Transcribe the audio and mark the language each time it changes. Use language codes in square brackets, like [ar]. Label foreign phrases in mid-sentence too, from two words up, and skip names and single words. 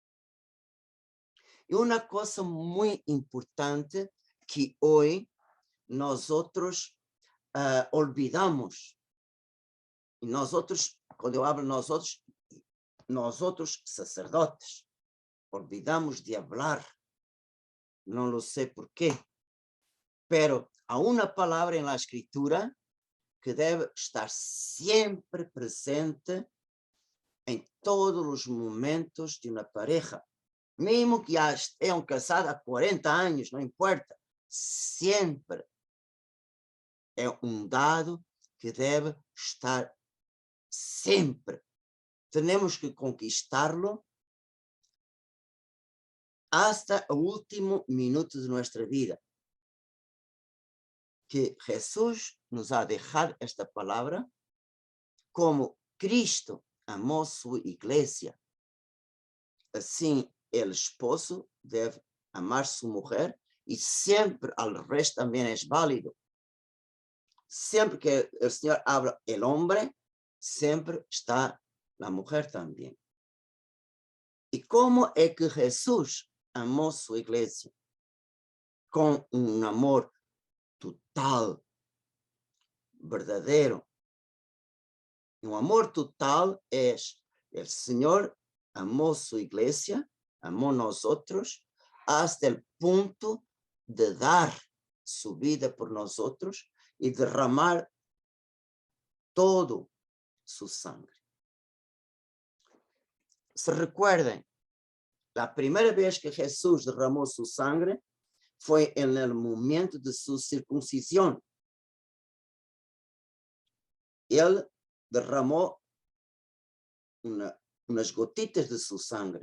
[es] Y una cosa muy importante que hoy nosotros olvidamos, y nosotros, cuando yo hablo nosotros sacerdotes, olvidamos de hablar, no lo sé por qué, pero [pt] há uma palavra na Escritura que deve estar sempre presente em todos os momentos de uma pareja. Mesmo que já estejam casados há 40 anos, não importa. Sempre é um dado que deve estar sempre. Temos que conquistá-lo hasta o último minuto de nossa vida. Que Jesus [es] nos ha dejado esta [pt] palavra como Cristo amou sua igreja. Assim, o esposo deve amar sua mulher e sempre [es] al resto [pt] também é válido. Sempre que o Senhor [es] habla el hombre, [pt] sempre está a mulher também. E como é que Jesus amou sua igreja? Com um amor total, verdadeiro. Um amor total é o Senhor amou sua igreja, amou nós outros, [es] hasta el [pt] ponto de dar sua vida por nós outros e derramar todo [es] su sangre. Se recuerden, la primera vez que Jesús derramó su sangre fue en el momento de su circuncisión. Él derramó unas gotitas de su sangre.